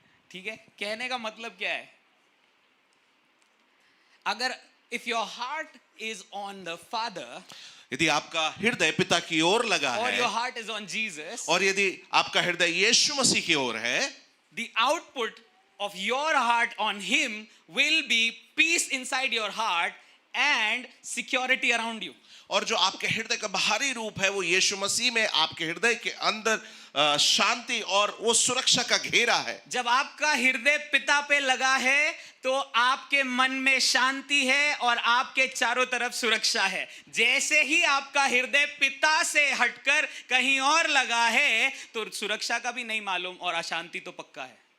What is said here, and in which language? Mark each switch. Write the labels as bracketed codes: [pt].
[hi] ठीक है, कहने का मतलब क्या है? [en] अगर if your heart is on the father, [hi] यदि आपका हृदय पिता की ओर लगा और है, [en] your heart is on Jesus, [hi] और यदि आपका हृदय यीशु मसीह की ओर है, [en] the output of your heart on him will be peace inside your heart and security around you। [hi] और जो आपके हृदय का बाहरी रूप है वो यीशु मसीह में आपके हृदय के अंदर शांति और वो सुरक्षा का घेरा है। जब आपका हृदय पिता पे लगा है तो आपके मन में शांति है और आपके चारों तरफ सुरक्षा है। जैसे ही आपका हृदय पिता से हटकर कहीं और लगा है तो सुरक्षा का भी नहीं मालूम और अशांति तो पक्का है।